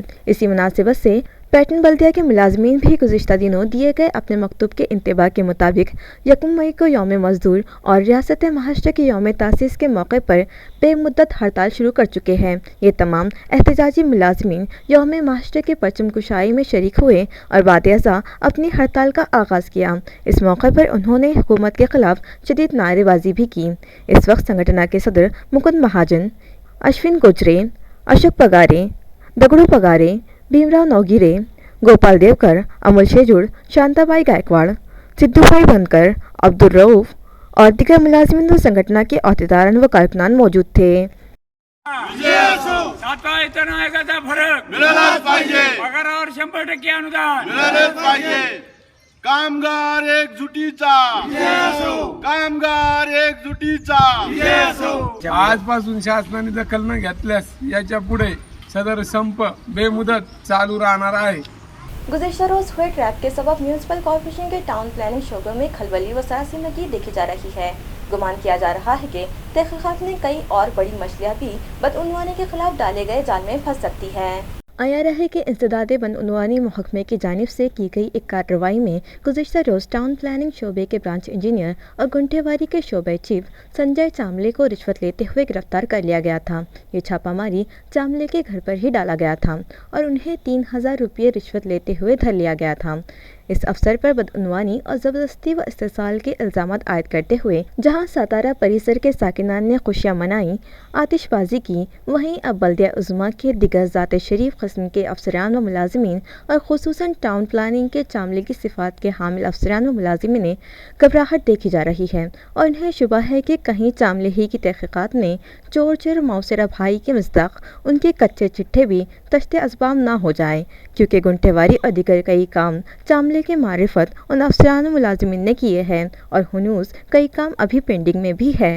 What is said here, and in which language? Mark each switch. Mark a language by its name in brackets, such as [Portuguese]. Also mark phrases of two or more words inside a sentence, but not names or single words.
[Urdu] اسی مناسبت سے پیٹن بلدیہ کے ملازمین بھی گزشتہ دنوں دیے گئے اپنے مکتوب کے انتباہ کے مطابق 1 مئی کو یوم مزدور اور ریاست مہاراشٹر کے یوم تاسیس کے موقع پر بے مدت ہڑتال شروع کر چکے ہیں۔ یہ تمام احتجاجی ملازمین یوم مہاراشٹر کے پرچم کشائی میں شریک ہوئے اور بعد ازاں اپنی ہڑتال کا آغاز کیا۔ اس موقع پر انہوں نے حکومت کے خلاف شدید نعرے بازی بھی کی۔ اس وقت سنگھٹنا کے صدر مکند مہاجن، اشون گوجرے، اشوک پگارے، دگڑو پگارے، بھیم راؤ نوگیرے، گوپال دیوکر، امول شیجوڑ، شانتا بائی گائیکواڑ، سدھو بھائی بنکر، عبدالرؤف اور دیگر ملازمین و سنگھٹنا کے عہدیداران و کارکنان موجود تھے۔ [Marathi] सातवा वेतन आयोगाचा फरक मिळालाच पाहिजे, पगारावर 100% अनुदान मिळालेच पाहिजे। कामगार एकजुटीचा, कामगार एकजुटीचा। आजपासून शासनाने दखल न घेतल्यास याच्या पुढे सदर संप बेमुदत चालू राहणार आहे। [Urdu] گزشتہ روز ہوئے ٹریپ کے سبب [English] municipal corporation [Urdu] کے [English] town planning [Urdu] شعبے میں کھلبلی و سیاسی نگی دیکھی جا رہی ہے. گمان کیا جا رہا ہے کہ تحقیقات میں کئی اور بڑی مچھلیاں بھی بدعنوانی کے خلاف ڈالے گئے جال میں پھنس سکتی ہے. آیا رہے کہ انسداد بدعنوانی محکمے کی جانب سے کی گئی ایک کارروائی میں گزشتہ روز [English] town planning [Urdu] شعبے کے [English] branch engineer [Urdu] اور گنٹھےواری کے شعبے چیف سنجے چاملے کو رشوت لیتے ہوئے گرفتار کر لیا گیا تھا. یہ چھاپہ ماری چاملے کے گھر پر ہی ڈالا گیا تھا اور انہیں 3000 روپے رشوت لیتے ہوئے دھر لیا گیا تھا. اس افسر پر بدعنوانی اور زبردستی و استحصال کے الزامات عائد کرتے ہوئے جہاں ستارہ پریسر کے ساکنان نے خوشیاں منائیں، آتش بازی کی، وہیں اب بلدیہ عظمیٰ کے دیگر ذات شریف قسم کے افسران و ملازمین اور خصوصاً [English] town planning [Urdu] کے چاملے کی صفات کے حامل افسران و ملازمین میں گھبراہٹ دیکھی جا رہی ہے اور انہیں شبہ ہے کہ کہیں چاملے ہی کی تحقیقات میں چور موسیرا بھائی کے مصداق ان کے کچے چٹھے بھی تشت اسباب نہ ہو جائے، کیونکہ گنٹے واری اور دیگر کئی کام چاملے کے معرفت ان افسران و ملازمین نے کیے ہیں اور ہنوز کئی کام ابھی پینڈنگ میں بھی ہے۔